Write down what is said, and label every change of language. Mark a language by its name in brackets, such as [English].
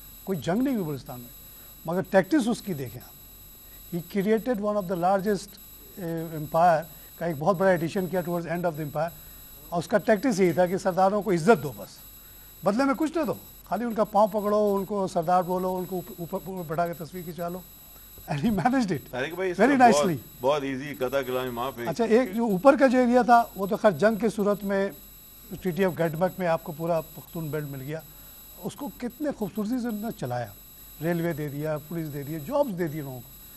[Urdu] کوئی جنگ نہیں ہوئی بلوچستان میں, مگر ٹیکٹس اس کی دیکھیں آپ. [English] he created one of the largest empire [Urdu] کا ایک بہت بڑا ایڈیشن کیا [English] towards end of the empire, [Urdu] اور اس کا ٹیکٹس یہی تھا کہ سرداروں کو عزت دو, بس بدلے میں کچھ نہ دو, خالی ان کا پاؤں پکڑو, ان کو سردار بولو, ان کو اوپر بٹھا کے تصویر کھینچا لو. [English] And he managed it very nicely. [Urdu] بہت ایزی قطع کلامی معاف ہے. اچھا, ایک جو اوپر کا جو ایریا تھا وہ تو خیر جنگ کے صورت میں ٹریٹی آف گیٹمک میں آپ کو پورا پختون بیلٹ مل گیا. اس کو کتنے خوبصورتی سے انہوں نے چلایا, ریلوے دے دیا, پولیس دے دیا, جابس دے دی لوگوں کو.